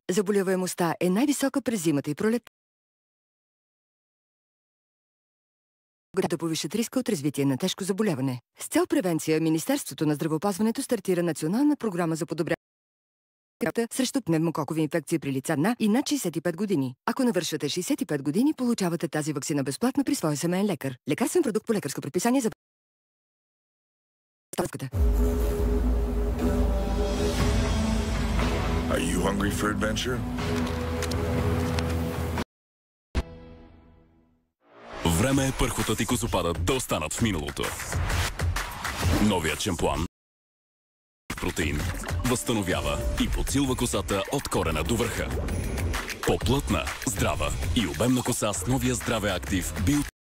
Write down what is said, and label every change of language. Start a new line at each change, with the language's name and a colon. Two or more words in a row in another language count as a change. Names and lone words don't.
Bulgarian: Заболеваемостта е най-висока през зимата и пролетта. Да повишат риска от развитие на тежко заболяване. С цел превенция, Министерството на здравеопазването стартира национална програма за подобряване срещу пневмококови инфекции при лица на и над 65 години. Ако навършвате 65 години, получавате тази ваксина безплатно при своя семейен лекар. Лекарствен продукт по лекарско предписание за
English: Are you hungry for adventure?
Bulgarian: Време е пърхотът и козопадът да останат в миналото. Новият шампуан протеин възстановява и подсилва косата от корена до върха. По-плътна, здрава и обемна коса с новия здраве актив Био.